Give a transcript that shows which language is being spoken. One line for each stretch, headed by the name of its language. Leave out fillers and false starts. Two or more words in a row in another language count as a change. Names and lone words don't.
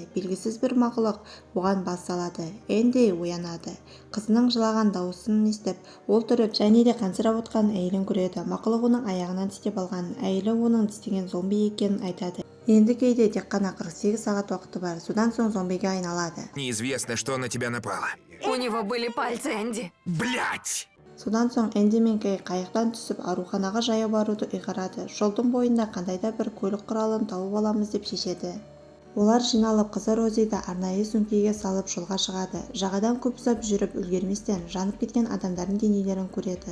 Kazakh: Белгісіз бір мақұлық оған бас салады. Энди оянады. Қызының жылаған дауысын естіп, ол тұрып және де қансырап отқан әйелін көреді. Мақұлық оның аяғынан тістеп алған. Әйелі оның тістеген зомби екенін айтады. Енді Кейде тек қана 48 сағат уақыты бар. Содан соң зомбиге айналады.
Russian: Неизвестно, что на тебя напало. У него были пальцы, Энди. Блять!
Kazakh: Содан соң Энди мен Кей қайықтан түсіп ауруханаға жаяу баруды ұйғарады. Жолдың бойында қандай да бір көлік құралын тауып аламыз деп шешеді. Олар жиналып қызы Розиді арнайы сөмкеге салып жолға шығады. Жағадан көп ұзап жүріп үлгерместен жанып кеткен адамдардың денелерін көреді.